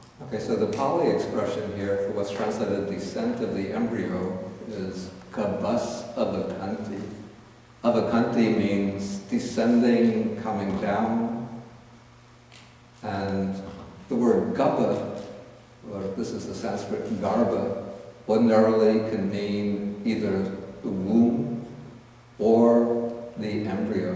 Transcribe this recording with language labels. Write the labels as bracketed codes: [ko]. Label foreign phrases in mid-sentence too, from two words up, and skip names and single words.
[en] Okay, so the Pali expression here for what's translated descent of the embryo is [pi] kabas avakanti. [en] Avakanti means descending, coming down. And the word gabha, or this is the Sanskrit garbha, ordinarily can mean either the womb or the embryo.